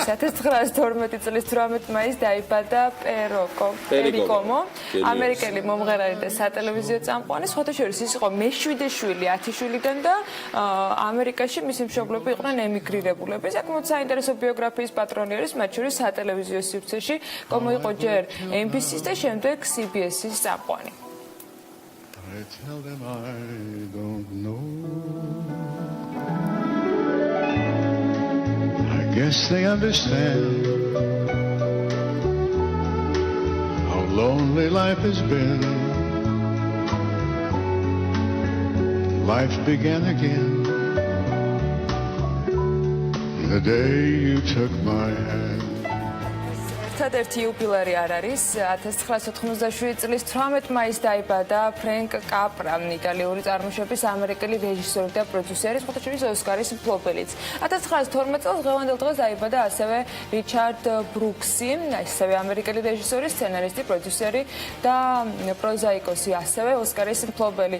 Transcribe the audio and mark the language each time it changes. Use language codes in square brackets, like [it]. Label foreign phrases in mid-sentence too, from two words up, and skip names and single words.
[ka] 1912 წლის 18 მაისს დაიბადა პერიკომო, ამერიკელი მომღერალი და სატელევიზიო წამყვანი. სხვათა შორის ის იყო მე-7 შვილი 10 შვილიდან და ამერიკაში მისი მშობლები იყვნენ ემიგრირებულები. საკმაოდ საინტერესო ბიოგრაფიის პატრონი არის, მათ შორის სატელევიზიო სივრცეში იყო ჯერ NBC-ს და შემდეგ CBS-ის წამყვანი. [en] I tell them I don't know. I guess they understand how lonely life has been. Life began again the day you took my hand. [ka] ერთადერთი იუბილე არ არის 1987 წლის 18 მაისს დაიბადა ფრენკ კაპრა, იტალიური წარმოშობის ამერიკელი რეჟისორი და პროდიუსერი, სხვათა შორის ოსკარის მფლობელიც. 1912 წელს დღევანდელ დღეს დაიბადა ასევე რიჩარდ ბრუქსი, ასევე ამერიკელი რეჟისორი, სცენარისტი, პროდიუსერი და პროზაიკოსი, ასევე ოსკარის მფლობელი.